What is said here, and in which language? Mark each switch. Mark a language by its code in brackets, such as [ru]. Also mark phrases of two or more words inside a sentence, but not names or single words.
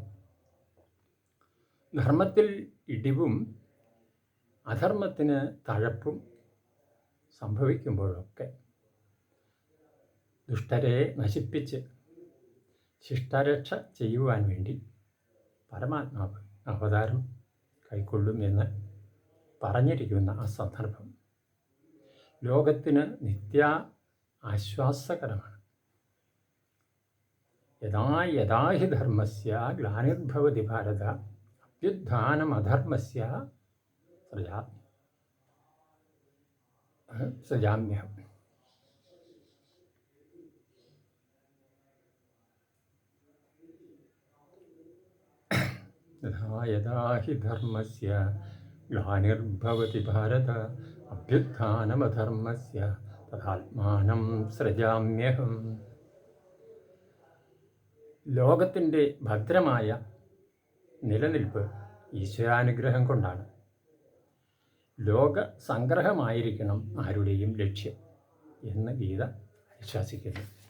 [ml] ധർമ്മത്തിൽ ഇടിവും അധർമ്മത്തിന് തഴപ്പും സംഭവിക്കുമ്പോഴൊക്കെ ദുഷ്ടരെ നശിപ്പിച്ച് ശിഷ്ടരക്ഷ ചെയ്യുവാൻ വേണ്ടി പരമാത്മാവ് അവതാരം കൈക്കൊള്ളും എന്ന് പറഞ്ഞിരിക്കുന്ന ആ സന്ദർഭം ലോകത്തിന് നിത്യ ആശ്വാസകരമാണ്. [sa] യഥാ യഥാ ഹി ധർമ്മസ്യ ഗ്ലാനിർഭവതി ഭാരത അഭ്യുത്ഥാനമധർമ്മസ്യ സൃജാമ്യഹം. യഥാ യഥാ ഹി ധർമ്മസ്യ ഗ്ലാനിർഭവതി ഭാരത അഭ്യുത്ഥാനമധർമ്മസ്യ തഥാത്മാനം സൃജാമ്യഹം. [ml] ലോകത്തിൻ്റെ ഭദ്രമായ നിലനിൽപ്പ് ഈശ്വരാനുഗ്രഹം കൊണ്ടാണ്. ലോക സംഗ്രഹമായിരിക്കണം ആരുടെയും ലക്ഷ്യം എന്ന് ഗീത വിശ്വസിക്കുന്നു.